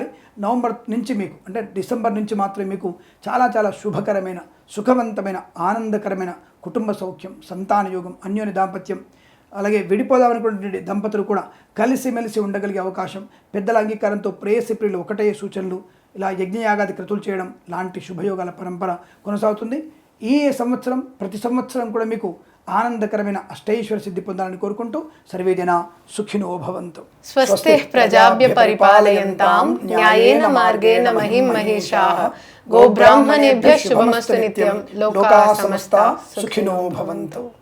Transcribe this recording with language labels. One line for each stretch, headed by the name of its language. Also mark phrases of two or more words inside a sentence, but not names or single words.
Telugu: నవంబర్ నుంచి మీకు అంటే డిసెంబర్ నుంచి మాత్రమే మీకు చాలా చాలా శుభకరమైన, సుఖవంతమైన, ఆనందకరమైన కుటుంబ సౌఖ్యం, సంతాన యోగం, అన్యోన్య దాంపత్యం, అలాగే విడిపోదామనుకునే దంపతులు కూడా కలిసిమెలిసి ఉండగలిగే అవకాశం, పెద్దల అంగీకారంతో ప్రేయసి ప్రియులు ఒకటే సూచనలు, ఇలా యజ్ఞయాగాది క్రతువులు చేయడం లాంటి శుభయోగాల పరంపర కొనసాగుతుంది. ఈ సంవత్సరం ప్రతి సంవత్సరం కూడా మీకు ఆనందకరమైన అష్టైశ్వర సిద్ధి పొందాలని కోరుకుంటూ
Sanskrit: సర్వేజన సుఖినో భవంతు. స్వస్తి ప్రజాభ్య పరిపాలయంతాం న్యాయేన మార్గేణ మహిం మహేషాః. గోబ్రాహ్మణేభ్యః శుభమస్తు నిత్యం. లోకాః సమస్తాః సుఖినో భవంతు.